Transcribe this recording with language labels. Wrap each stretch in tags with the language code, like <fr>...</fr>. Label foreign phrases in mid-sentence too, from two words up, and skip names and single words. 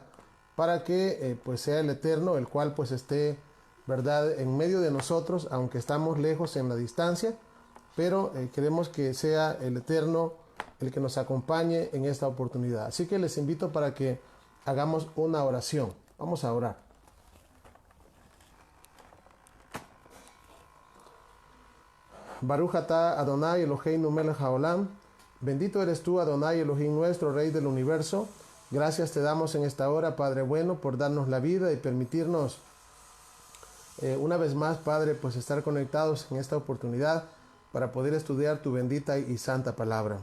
<es>Para que pues sea el Eterno, el cual pues esté, ¿verdad?, en medio de nosotros, aunque estamos lejos en la distancia, pero queremos que sea el Eterno el que nos acompañe en esta oportunidad. Así que les invito para que hagamos una oración. Vamos a orar.</es> <he>ברוך אתה אדני אלהינו מלך העולם.</he> <es>Bendito eres tú, Adonai Elohim nuestro, Rey del universo. Gracias te damos en esta hora, Padre bueno, por darnos la vida y permitirnos una vez más, Padre, pues estar conectados en esta oportunidad para poder estudiar tu bendita y santa palabra.</es>